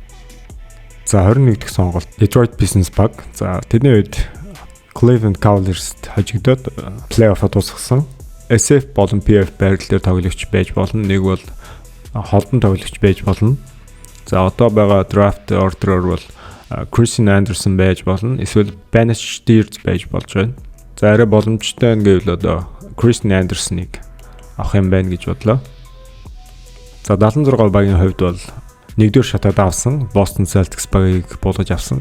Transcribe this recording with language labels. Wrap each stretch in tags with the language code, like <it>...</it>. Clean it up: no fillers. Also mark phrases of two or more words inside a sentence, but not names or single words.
<mn>За 21 дахь сонголт Detroit Pistons баг. За тэдний үед Cleveland Cavaliers-т хожигдоод плей-оффод дуусгасан. SF болон PF байрал дээр тоглогч байж болно. Нэг бол холдон тоглогч байж болно. За одоо байгаа</mn> <en>draft order-</en> <mn>оор бол Christian Anderson байж болно. Эсвэл Bennett Steers байж болж байна. За арай боломжтой гэвэл одоо Christian Anderson-ыг авах юм байна гэж бодлоо. За 76 багийн хувьд бол нэгдүгээр шатад авсан Boston Celtics багийг буулгаж авсан.</mn>